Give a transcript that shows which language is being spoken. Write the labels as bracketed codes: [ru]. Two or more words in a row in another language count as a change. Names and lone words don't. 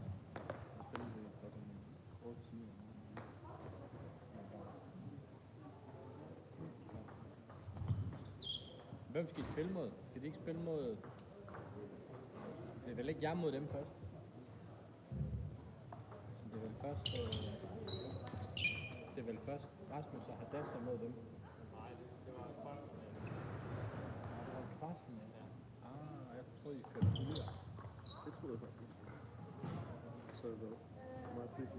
[da] Spil det klokken 8 timer. Hvem skal I spille mod? Skal de ikke spille mod... Det er vel ikke jer mod dem først? Det er vel først... Det er vel først Rasmus og Hadassa mod dem? Nej, det var kvarten. Det var kvarten, ja. Jeg troede, I kørte videre. Det tror jeg faktisk. Så er det godt.